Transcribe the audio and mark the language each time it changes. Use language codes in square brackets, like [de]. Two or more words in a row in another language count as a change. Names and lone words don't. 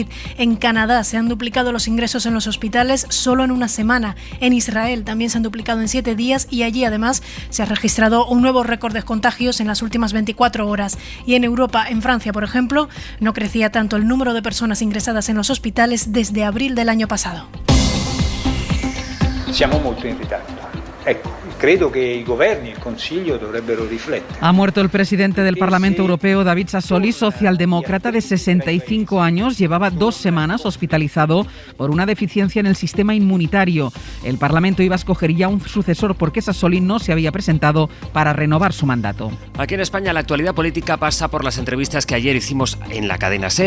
[es] En Canadá se han duplicado los ingresos en los hospitales solo en una semana. En Israel también se han duplicado en 7 días y allí además se ha registrado un nuevo récord de contagios en las últimas 24 horas. Y en Europa, en Francia, por ejemplo, no crecía tanto el número de personas ingresadas en los hospitales desde abril del año pasado. [it] Siamo molto in ritardo. Ecco, credo que i governi e il Consiglio dovrebbero riflettere. [es] Ha muerto el presidente del Parlamento Europeo, David Sassoli, socialdemócrata de 65 años. Llevaba 2 semanas hospitalizado por una deficiencia en el sistema inmunitario. El Parlamento iba a escoger ya un sucesor porque Sassoli no se había presentado para renovar su mandato. Aquí en España la actualidad política pasa por las entrevistas que ayer hicimos en la cadena SER.